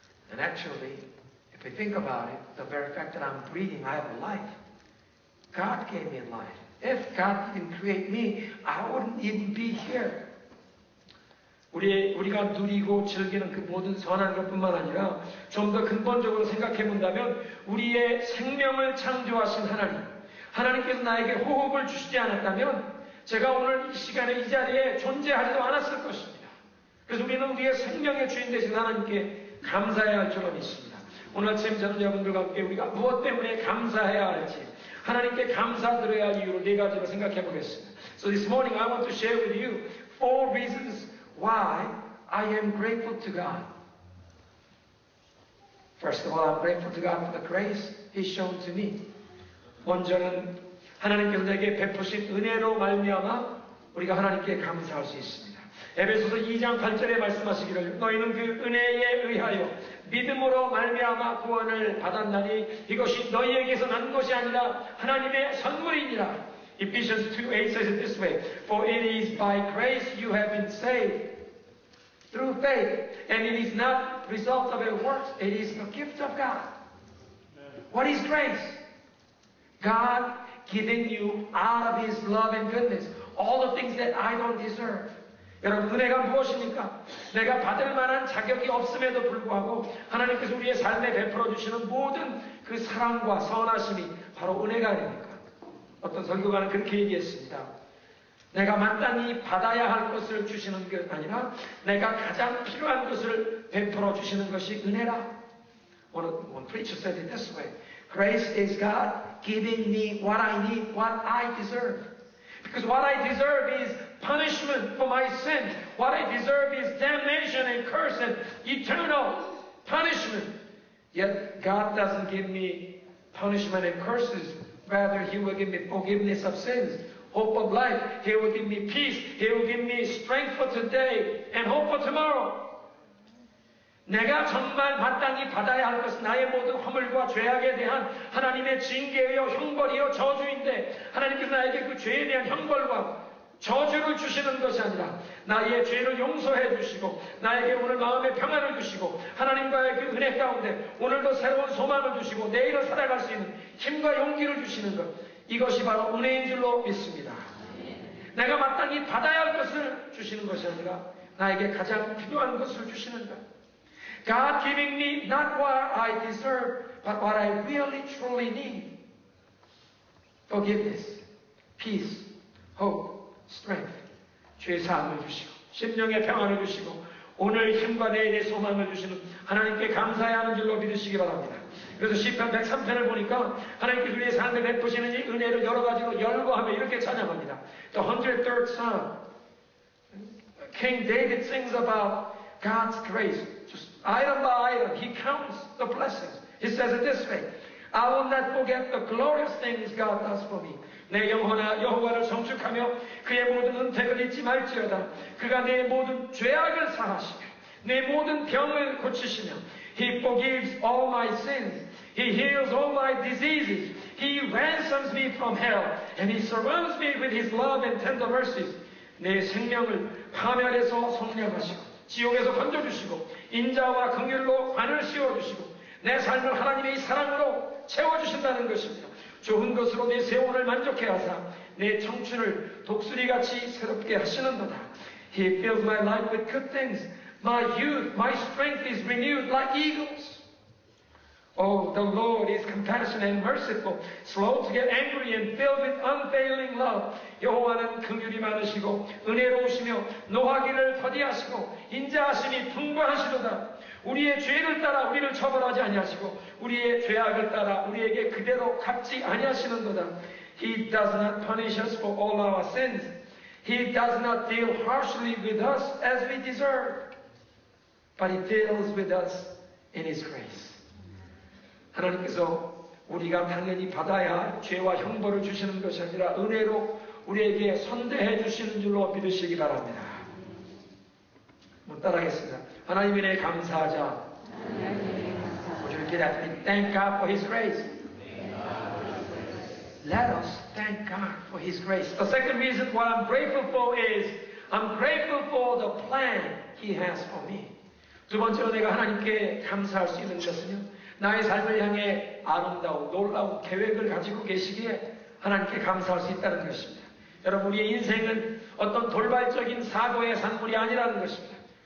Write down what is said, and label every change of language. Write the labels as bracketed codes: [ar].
[en] And actually, if we think about it, the very fact that I'm breathing, I have a life. God gave me life. If God didn't create me, I wouldn't even be here. [ko] 우리가 누리고 즐기는 그 모든 선한 것뿐만 아니라 좀 더 근본적으로 생각해 본다면 우리의 생명을 창조하신 하나님, 하나님께서 나에게 호흡을 주시지 않았다면 제가 오늘 이 시간에 이 자리에 존재하지도 않았을 것입니다. 그래서 우리는 우리의 생명의 주인 되신 하나님께 감사해야 할 줄로 믿습니다. 오늘 아침 저는 여러분들과 함께 우리가 무엇 때문에 감사해야 할지 하나님께 감사드려야 할 이유를 네 가지로 생각해 보겠습니다. [en] So this morning I want to share with you 4 reasons why I am grateful to God. First of all, I'm grateful to God for the grace He's shown to me. [ko] 먼저는 하나님께서 내게 베푸신 은혜로 말미암아 우리가 하나님께 감사할 수 있습니다. 에베소서 2장 8절에 말씀하시기를 너희는 그 은혜에 의하여 믿음으로 말미암아 구원을 받았나니 이것이 너희에게서 난 것이 아니라 하나님의 선물이니라. [en] Ephesians 2:8 says it this way, For it is by grace you have been saved through faith, and it is not result of your works, it is the gift of God. What is grace? God giving you out of His love and goodness all the things that I don't deserve. [ko] 여러분, 은혜가 무엇입니까? 내가 받을 만한 자격이 없음에도 불구하고 하나님께서 우리의 삶에 베풀어 주시는 모든 그 사랑과 선하심이 바로 은혜가 아닙니까? 어떤 설교가는 그렇게 얘기했습니다. 내가 마땅히 받아야 할 것을 주시는 게 아니라 내가 가장 필요한 것을 베풀어 주시는 것이 은혜라. [en] One preacher said it this way. Grace is God giving me what I need, what I deserve. Because what I deserve is punishment for my sin. What I deserve is damnation and curse and eternal punishment. Yet God doesn't give me punishment and curses. Rather, He will give me forgiveness of sins, hope of life. He will give me peace. He will give me strength for today and hope for tomorrow. [ko] 내가 정말 마땅히 받아야 할 것은 나의 모든 허물과 죄악에 대한 하나님의 징계요, 형벌이요, 저주인데 하나님께서 나에게 그 죄에 대한 형벌과 저주를 주시는 것이 아니라 나의 죄를 용서해 주시고 나에게 오늘 마음의 평안을 주시고 하나님과의 그 은혜 가운데 오늘도 새로운 소망을 주시고 내일을 살아갈 수 있는 힘과 용기를 주시는 것, 이것이 바로 은혜인 줄로 믿습니다. 내가 마땅히 받아야 할 것을 주시는 것이 아니라 나에게 가장 필요한 것을 주시는 것. [en] God giving me not what I deserve, but what I really truly need. Forgiveness, peace, hope, strength. [ko] 죄 사함을 주시고 심령의 평안을 주시고 오늘 힘과 내일의 소망을 주시는 하나님께 감사해야 하는 줄로 믿으시기 바랍니다. 그래서 시편 103편을 보니까 하나님께서 우리의 삶에 베푸시는 이 은혜를 여러 가지로 열거하며 이렇게 찬양합니다. [en] The 103rd Psalm. King David sings about God's grace. Just item by item, he counts the blessings. He says it this way. I will not forget the glorious things God does for me. [ko] 내 영혼아 여호와를 성축하며 그의 모든 은택을 잊지 말지어다. 그가 내 모든 죄악을 사하시며 내 모든 병을 고치시며 [en] He forgives all my sins. He heals all my diseases. He ransoms me from hell. And He surrounds me with His love and tender mercies. [ko] 내 생명을 파멸에서 성량하시고 지옥에서 건져주시고 인자와 긍휼로 관을 씌워주시고 내 삶을 하나님의 사랑으로 채워주신다는 것입니다. 좋은 것으로 내 세월을 만족해 하사 내 청춘을 독수리같이 새롭게 하시는도다. [en] He fills my life with good things. My youth, my strength is renewed like eagles. Oh, the Lord is compassionate and merciful, slow to get angry and filled with unfailing love. [ko] 여호와는 긍휼이 많으시고 은혜로우시며 노하기를 더디하시고 인자하심이 풍부하시도다. 우리의 죄를 따라 우리를 처벌하지 아니하시고 우리의 죄악을 따라 우리에게 그대로 갚지 아니하시는도다. [en] He does not punish us for all our sins. He does not deal harshly with us as we deserve. But He deals with us in His grace. [ko] 하나님께서 우리가 당연히 받아야 할 죄와 형벌을 주시는 것이 아니라 은혜로 우리에게 선대해 주시는 줄로 믿으시기 바랍니다. 따라하겠습니다. 하나님의 은혜에 감사하자. [en] Would you repeat that? We thank God for His grace. Let us thank God for His grace. The second reason why I'm grateful for is I'm grateful for the plan He has for me. [ko] 두 번째로 내가 하나님께 감사할 수 있는 것은요. 나의 삶을 향해 아름다운 놀라운 계획을 가지고 계시기에 하나님께 감사할 수 있다는 것입니다. 여러분, 우리의 인생은 어떤 돌발적인 사고의 산물이 아니라는 것입니다.